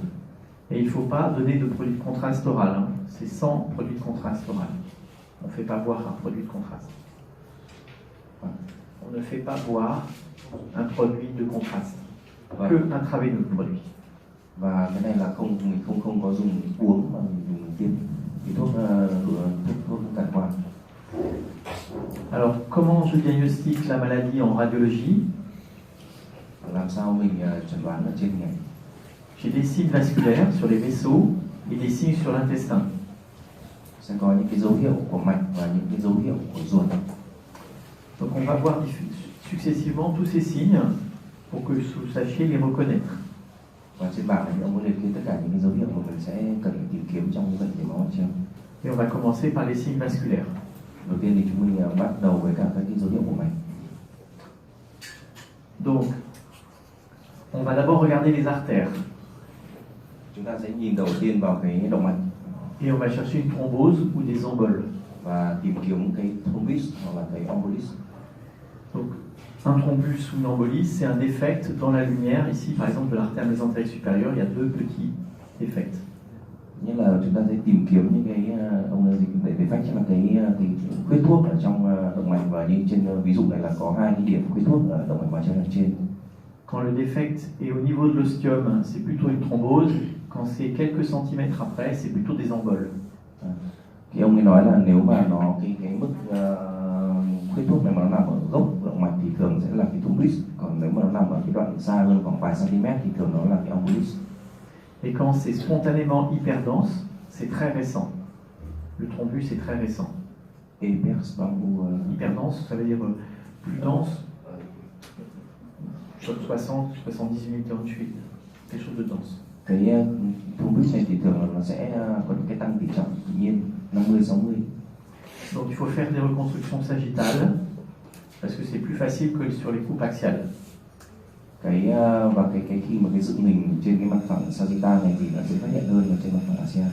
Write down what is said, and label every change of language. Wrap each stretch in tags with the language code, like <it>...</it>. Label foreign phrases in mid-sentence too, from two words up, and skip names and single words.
<fr>Et il ne faut pas donner de produit de contraste oral. Hein. C'est sans produit de contraste oral. On ne fait pas boire un produit de contraste. On ne fait pas boire un produit de contraste. Que intraveineux produit.</fr> <vi>Và cái này là mình không có dùng uống mà mình dùng tiêm thì thuốc cản quang.</vi> <fr>Alors comment je diagnostique la maladie en radiologie?</fr> <vi>Làm sao mình chẩn đoán ở trên này?</vi> <fr>J'ai des signes vasculaires sur les vaisseaux et des signes sur l'intestin.</fr> <vi>Sẽ có những cái dấu hiệu của mạch và những cái dấu hiệu của ruột.</vi> <fr>Donc on va voir successivement tous ces signes pour que vous sachiez les reconnaître.</fr> <vi>Và trên bảng này ông có liệt kê tất cả những cái dấu hiệu mà mình sẽ cần phải tìm kiếm trong cái bệnh nhồi máu mạch treo.</vi> <fr>Et on va commencer par les signes vasculaires.</fr> <vi>Đầu tiên thì chúng mình bắt đầu với cả các cái dấu hiệu của mạch.</vi> <fr>Donc, on va d'abord regarder les artères.</fr> <vi>Chúng ta sẽ nhìn đầu tiên vào cái động mạch.</vi> <fr>Et on va chercher une thrombose ou des emboles.</fr> <vi>Và tìm kiếm cái thrombus hoặc là cái embolus.</vi> <fr>Donc, un thrombus ou une embolie, c'est un défect dans la lumière. Ici, par exemple, de l'artère mésentérique supérieure, il y a deux petits défects.</fr> <vi>Như là chúng ta sẽ tìm kiếm những cái defect là cái khuyết thuốc ở trong động mạch, và như trên ví dụ này là có hai cái điểm khuyết thuốc ở động mạch vào trên.</vi> <fr>Quand le défect est au niveau de l'ostium, c'est plutôt une thrombose. Quand c'est quelques centimètres après, c'est plutôt des emboles.</fr> <vi>Thì ông ấy nói là nếu mà nó cái mức khuyết thuốc này mà nó nằm ở gốc động mạch thì thường sẽ là cái thrombus, còn nếu mà nó nằm ở cái đoạn xa hơn khoảng vài cm thì thường nó là cái embolus.</vi> <fr>Et quand c'est spontanément hyperdense, c'est très récent. Le thrombus est très récent. Hyperdense, ça veut dire plus dense, 60, 70 minutes en suite, quelque chose de dense.</fr> <vi>Cái thrombus này thì thường là nó sẽ có những cái tăng tỷ trọng tự nhiên 50-60.</vi> <fr>Donc il faut faire des reconstructions sagittales parce que c'est plus facile que sur les coupes axiales.</fr> <vi>Và khi mà cái dựng hình trên cái mặt phẳng sagittal này thì nó sẽ phát hiện hơn là trên mặt phẳng axial.</vi>